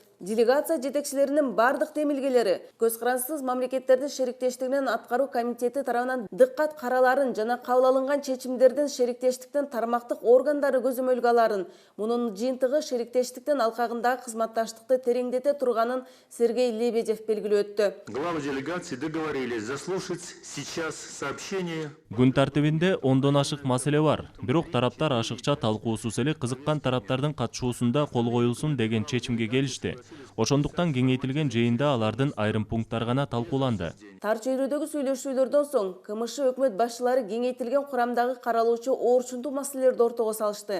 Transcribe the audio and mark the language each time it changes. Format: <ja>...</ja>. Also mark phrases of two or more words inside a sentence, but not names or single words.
<ky>Делегация жетекчилеринин бардык демилгелери көз карансыз мамлекеттердин шериктештигинин аткаруу комитети тарабынан дыккат караларын жана кабыл алынган чечимдердин шериктештиктин тармактык органдары көзөмөлгө аларын, мунун жыйынтыгы шериктештиктин алкагындагы кызматташтыкты тереңдете турганын Сергей Лебедев белгилеп өттү.</ky> <ru>Главы делегации договорились заслушать сейчас сообщение.</ru> <ky>Күн тартибинде ондон ашык маселе бар. Бирок тараптар ашыкча талкуусуз эле кызыккан тараптардын катышуусунда кол коюлсун деген чечимге келишти. Ошондуктан кеңейтилген жыйында алардын айрым пункттары гана талкууланды. Тар чөйрөдөгү сүйлөшүүлөрдөн соң КМШ өкмөт башчылары кеңейтилген курамдагы каралуучу оорчундуу маселелерди ортого салышты.</ky>